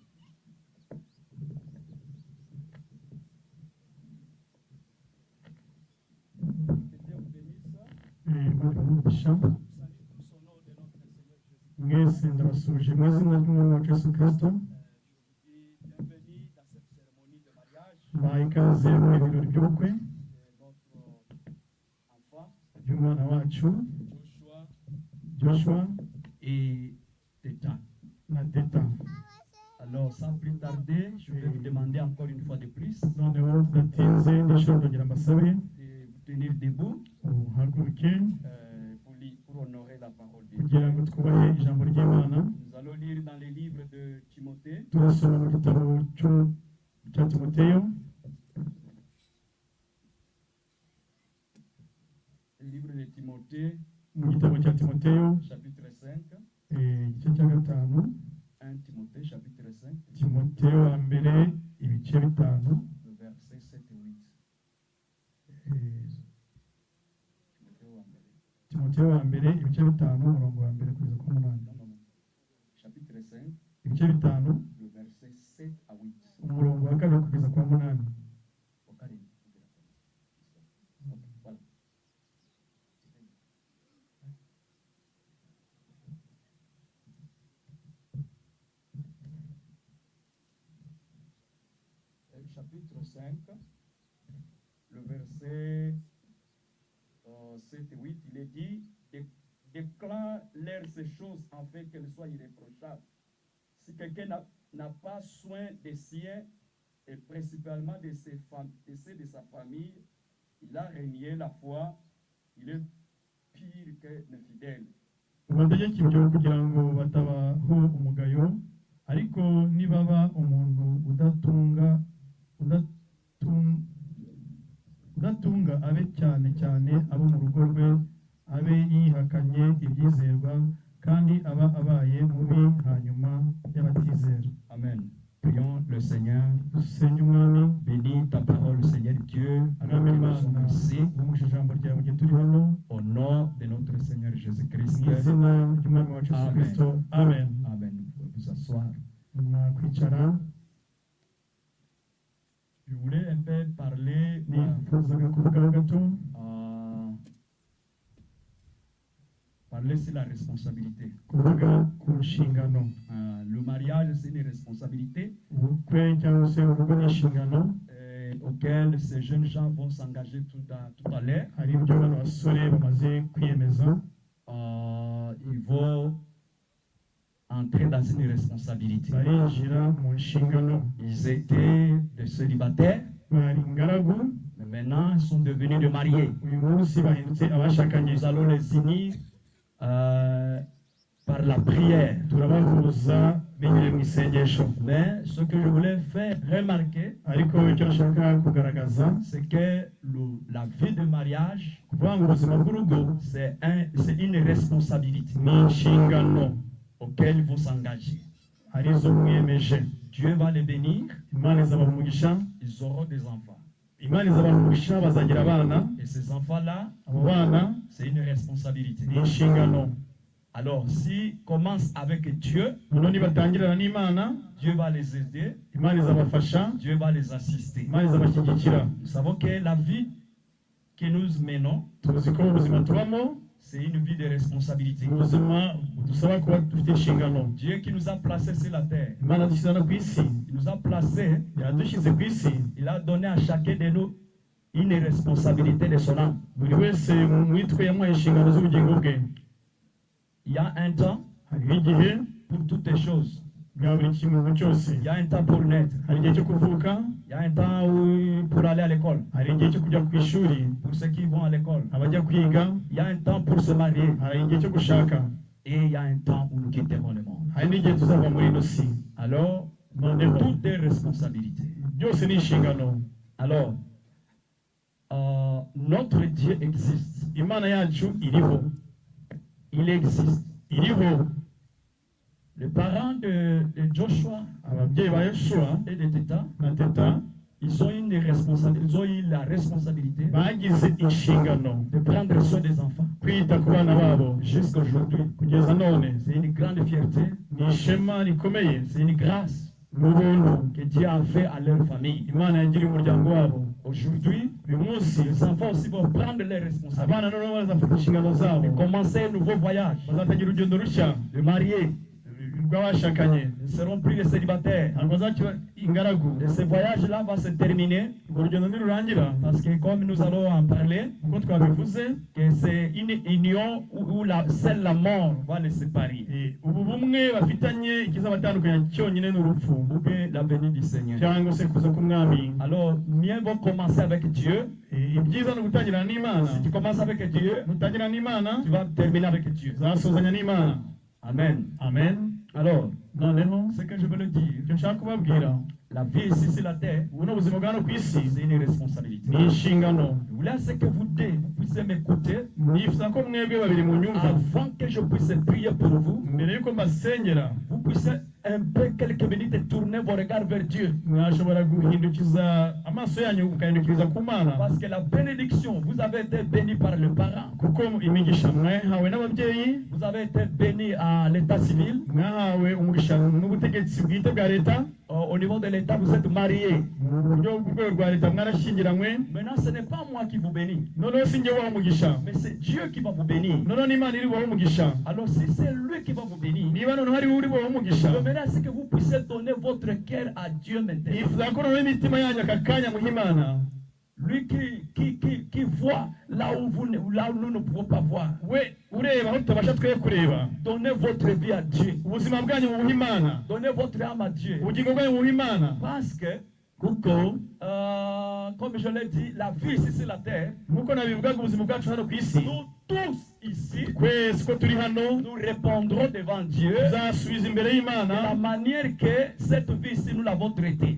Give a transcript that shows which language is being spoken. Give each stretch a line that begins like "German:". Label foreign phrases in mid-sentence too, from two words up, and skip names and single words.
Kinyarwanda: Mwese ndabasuje mu izina ry'Umwami wacu Yesu Kristo. Mbahaye ikaze mu birori by'ubukwe by'umwana wacu Joshua
French: et Teta.
Kinyarwanda: na Teta.
French: Alors, sans plus tarder, je vais vous demander encore une fois de plus
Kinyarwanda: Noneho tudatinze ndashobora kugira mbasabe
French: de vous tenir debout
Kinyarwanda: uhaguruke
French: pour honorer la parole de Dieu.
Kinyarwanda: kugira ngo twubahe ijambo ry'Imana.
French: Nous allons lire dans les livres de Timothée,
Kinyarwanda: Turasoma mu gitabo cya Timoteyo,
French: le livre de Timothée,
Kinyarwanda: mu gitabo cya Timoteyo
French: chapitre 5,
Kinyarwanda: igice cya gatanu.
French: 1 Timothée, chapitre 5,
Kinyarwanda: Timoteyo wa mbere ibice bitanu.
French: le verset 7 et 8.
Kinyarwanda: Timoteyo wa mbere ibice bitanu umurongo wa mbere kugeza ku munani.
French: Non, non, non. Chapitre 5,
Kinyarwanda: Ibice bitanu
French: le verset 7 à 8.
Kinyarwanda: umurongo wa kabiri kugeza ku wa munani.
French: Au carré. Voilà. Chapitre 5, le verset 7 et 8, il est dit, déclare-leur ces choses afin qu'elles soient irréprochables. Si quelqu'un n'a pas soin des siens, et principalement de ceux de sa famille, il a renié la foi, il est pire que l'infidèle.
Kinyarwanda: Ubategeka ibyo kugira ngo batabaho umugayo, ariko nibaba umuntu udatunga abe cyane cyane abo mu rugo rwe, abe yihakanye ibyizerwa kandi aba abaye mubi hanyuma y'abatizera.
French: Amen. Prions le Seigneur.
Kinyarwanda: Dusenge Umwami.
French: Bénis ta parole, Seigneur Dieu, alors que nous sommes ici,
Kinyarwanda: umugisha ijambo ryawe igihe turi hano,
French: au nom de notre Seigneur Jésus-Christ.
Kinyarwanda: mu izina ry'Umwami wacu Yesu Kristo.
French: Amen.
Kinyarwanda: Amen.
French: Vous pouvez vous asseoir.
Kinyarwanda: Mwakwicara.
French: Je voulais un peu parler
Kinyarwanda: Nifuzaga kuvugaho gato
French: parler sur la responsabilité.
Kinyarwanda: kuvuga ku nshingano.
French: Le mariage, c'est une responsabilité
Kinyarwanda: Ubukwe cyangwa se urugo ni inshingano
French: auxquelles ces jeunes gens vont s'engager tout à l'heure.
Kinyarwanda: hari ibyo bano basore bamaze kwiyemeza.
French: Ils vont entrer dans une responsabilité.
Kinyarwanda: Barinjira mu nshingano.
French: Ils étaient des célibataires,
Kinyarwanda: Bari ingaragu,
French: mais maintenant ils sont devenus des mariés.
Kinyarwanda: uyu munsi bahindutse abashakanye.
French: Nous allons les unir par la prière.
Kinyarwanda: Turabahuza binyuze mu isengesho.
French: Mais ce que je voulais faire remarquer,
Kinyarwanda: ariko icyo nshaka kugaragaza
French: c'est que la vie de mariage,
Kinyarwanda: kuvuga ngo ubuzima bw'urugo
French: c'est une responsabilité
Kinyarwanda: ni inshingano
French: auquel il faut s'engager.
Kinyarwanda: arizo mwiyemeje.
French: Dieu va les bénir,
Kinyarwanda: Imana izabaha umugisha,
French: ils auront des enfants.
Kinyarwanda: Imana izabaha umugisha, bazagira abana.
French: Et ces enfants-là,
Kinyarwanda: Abo bana
French: c'est une responsabilité.
Kinyarwanda: ni inshingano.
French: Alors, s'ils commencent avec Dieu,
Kinyarwanda: noneho nibatangirana n'Imana,
French: Dieu va les aider,
Kinyarwanda: Imana izabafasha,
French: Dieu va les assister.
Kinyarwanda: Imana izabashyigikira.
French: Nous savons que la vie que nous menons,
Kinyarwanda: Tuzi ko ubuzima tubamo
French: c'est une vie de responsabilité.
Kinyarwanda: ubuzima budusaba kuba dufite inshingano.
French: Dieu qui nous a placés sur la terre,
Kinyarwanda: Imana dushyize hano ku isi,
French: il nous a placés,
Kinyarwanda: yadushyize ku isi,
French: il a donné à chacun de nous une responsabilité de son âme.
Kinyarwanda: buri wese muri twe yamuhaye inshingano z'ubugingo bwe.
French: Il y a un temps
Kinyarwanda: Hariho igihe
French: pour toutes les choses.
Kinyarwanda: bwa buri kintu cyose.
French: Il y a un temps pour naître.
Kinyarwanda: Hari igihe cyo kuvuka,
French: Il y a un temps pour aller à l'école.
Kinyarwanda: hari igihe cyo kujya ku ishuri,
French: Pour ceux qui vont à l'école.
Kinyarwanda: abajya kwiga,
French: Il y a un temps pour se marier.
Kinyarwanda: hari igihe cyo gushaka,
French: Et il y a un temps où nous quitterons le monde.
Kinyarwanda: hari n'igihe tuzava muri ino si.
French: Alors,
Kinyarwanda: Noneho
French: toutes des responsabilités.
Kinyarwanda: byose ni inshingano.
French: Alors, notre Dieu existe.
Kinyarwanda: Imana yacu iriho,
French: Il existe.
Kinyarwanda: iriho.
French: Les parents de Joshua
Kinyarwanda: Ababyeyi ba Yoshua
French: et de Teta,
Kinyarwanda: na Teta
French: ils ont eu la responsabilité
Kinyarwanda: bagize inshingano
French: de prendre soin des enfants.
Kinyarwanda: kwita ku bana babo
French: Jusqu'à aujourd'hui,
Kinyarwanda: kugeza none.
French: c'est une grande fierté,
Kinyarwanda: Ni ishema rikomeye,
French: c'est une grâce
Kinyarwanda: n'ubuntu
French: que Dieu a fait à leur famille.
Kinyarwanda: Imana yagiriye umuryango wabo.
French: Aujourd'hui,
Kinyarwanda: Uyu munsi
French: les enfants aussi vont prendre leurs responsabilités
Kinyarwanda: abana noneho bazafata inshingano zabo,
French: et commencer un nouveau voyage.
Kinyarwanda: bazatangira urugendo rushya
French: Les mariés
Kinyarwanda: rw'abashakanye,
French: ne seront plus les célibataires.
Kinyarwanda: ntabwo bazakiba ingaragu.
French: Et ce voyage-là va se terminer
Kinyarwanda: Urwo rugendo nirurangira,
French: parce que, comme nous allons en parler,
Kinyarwanda: nk'uko twabivuze,
French: que c'est une union où seule la mort va les séparer.
Kinyarwanda: ubu bumwe bafitanye ikizabatandukanya cyonyine n'urupfu
French: Ou bien la venue du Seigneur.
Kinyarwanda: cyangwa se kuza k'umwami.
French: Alors, mieux vaut commencer avec Dieu.
Kinyarwanda: Ibyiza ni ugutangirana n'Imana.
French: Si tu commences avec Dieu,
Kinyarwanda: Nutangirana n'Imana,
French: tu vas terminer avec Dieu.
Kinyarwanda: uzasozanya n'Imana.
French: Amen.
Kinyarwanda: Amen.
French: Alors,
Kinyarwanda: Noneho
French: ce que je veux le dire,
Kinyarwanda: icyo nshaka kubabwira,
French: la vie ici sur la terre,
Kinyarwanda: ubu ni ubuzima bwa hano ku isi,
French: c'est une responsabilité.
Kinyarwanda: ni inshingano.
French: Je voulais ce que vous puissiez m'écouter
Kinyarwanda: Nifuza ko mwebwe babiri mu nyumva,
French: avant que je puisse prier pour vous.
Kinyarwanda: mbere y'uko mbasengera,
French: Vous puissiez un peu quelques minutes tourner vos regards vers Dieu.
Kinyarwanda: mwashobora guhindukiza amaso yanyu mukahindukiriza ku Mana,
French: Parce que la bénédiction, vous avez été béni par le parent.
Kinyarwanda: kuko imigisha mwahawe n'ababyeyi,
French: Vous avez été béni à l'état civil.
Kinyarwanda: mwahawe umugisha n'ubutegetsi bwite bwa leta.
French: Au niveau de l'état, vous êtes mariés.
Kinyarwanda: Mu buryo bw'urwego rwa leta mwarashyingiranywe.
French: Maintenant, ce n'est pas moi qui vous bénis,
Kinyarwanda: Noneho si njye ubaha umugisha,
French: mais c'est Dieu qui va vous bénir.
Kinyarwanda: noneho ni Imana iri bubahe umugisha.
French: Alors, si c'est lui qui va vous bénir,
Kinyarwanda: Niba noneho ari we uri bubahe umugisha,
French: le meilleur, c'est que vous puissiez donner votre cœur à Dieu maintenant.
Kinyarwanda: nifuza ko noneho imitima yanyu aka kanya muha Imana.
French: Lui qui voit là où nous ne pouvons pas voir.
Kinyarwanda: We ureba aho tutabasha twe kureba.
French: Donnez votre vie à Dieu.
Kinyarwanda: Ubuzima bwanyu buha Imana,
French: Donnez votre âme à Dieu.
Kinyarwanda: ubugingo bwanyu buha Imana,
French: Parce que,
Kinyarwanda: kuko
French: comme je l'ai dit, la vie ici sur la terre,
Kinyarwanda: nk'uko nabivugaga ubuzima bwacu hano ku isi,
French: nous tous ici,
Kinyarwanda: twese ko turi hano
French: nous répondrons devant Dieu
Kinyarwanda: tuzasubiza imbere
French: de la
Kinyarwanda: y'Imana
French: manière que cette vie ici nous l'avons traitée.